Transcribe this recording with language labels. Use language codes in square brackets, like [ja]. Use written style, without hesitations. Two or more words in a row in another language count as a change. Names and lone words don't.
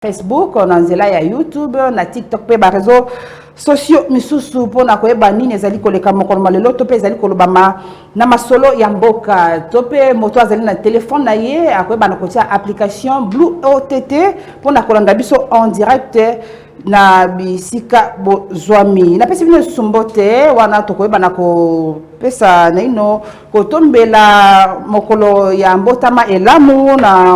[ln] Facebook, on a YouTube, on a TikTok, on a [fr] réseaux sociaux, [ln] misusu pour na koyeba nini ezali koleka mokolo malelo to pe ezali kolobama na masolo ya mboka to pe moto azali na téléphone na ye akoyeba na kotia application Blue OTT pour na kolanda biso [fr] en direct [ln] na bisika bozwami na pesi bino sumbote wana to koyeba na ko pesa na ino kotombela mokolo ya mbotama elamu na